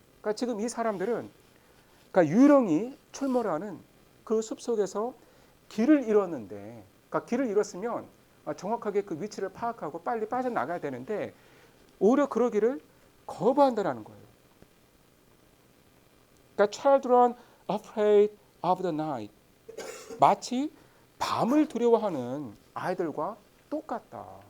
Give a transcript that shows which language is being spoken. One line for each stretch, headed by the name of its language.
Korean: 그러니까 지금 이 사람들은 그러니까 유령이 출몰하는 그 숲속에서 길을 잃었는데, 그러니까 길을 잃었으면 정확하게 그 위치를 파악하고 빨리 빠져나가야 되는데 오히려 그러기를 거부한다는 거예요. 그러니까
English: children afraid of the night.
Korean: 마치 밤을 두려워하는 아이들과 똑같다.